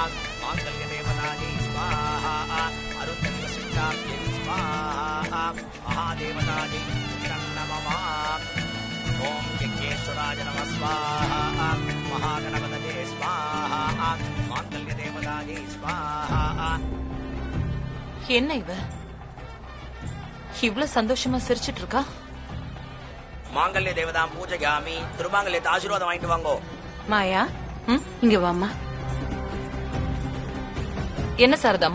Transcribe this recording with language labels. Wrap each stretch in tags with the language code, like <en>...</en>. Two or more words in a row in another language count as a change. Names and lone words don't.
<sa>मांगल्यदेवतायै स्वाहा अरुन्धतिवसिष्ठायै स्वाहा महादेवतायै नमः. ओम यज्ञेश्वराय नमः स्वाहा महागणपतये स्वाहा मांगल्यदेवतायै स्वाहा.</sa> <ta>என்ன இவ இவ்வளவு சந்தோஷமா சிரிச்சிட்டு இருக்கா?</ta> <sa>माङ्गल्य देवतां पूजयामि.</sa> <ta>திருமாங்கல்யத்தை ஆசீர்வாதம் வாங்கிட்டு வாங்கோ. மாயா இங்க வாமா. என்ன சாரதாமா?</ta>